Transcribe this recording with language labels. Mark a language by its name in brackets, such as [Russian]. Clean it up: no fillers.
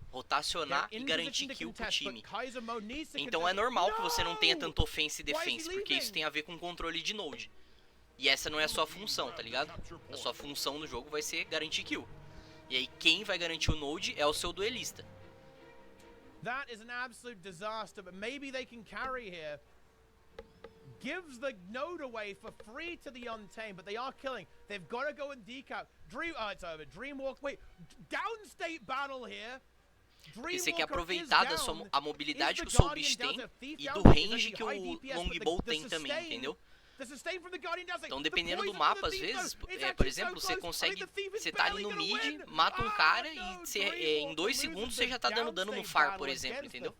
[Portuguese] Rotacionar e garantir kill pro time. Então é normal que você não tenha tanto offense e defense, porque isso tem a ver com controle de node. E essa não é a sua função, tá ligado? A sua função no jogo vai ser garantir kill. E aí quem vai garantir o node é o seu duelista. [English] That is an absolute disaster, but maybe they can carry here. Gives the node away for free to the Untamed, but they are killing. They've got to go and decap. It's over. Dreamwalk, wait, downstate battle here. [Portuguese] Porque você quer aproveitar a mobilidade que o Soul Beast tem e do range que o Longbow tem também, entendeu? Então, dependendo do mapa, às vezes, por exemplo, você consegue, você tá ali no mid, mata um cara e em 2 segundos você já tá dando dano no far, por exemplo, entendeu?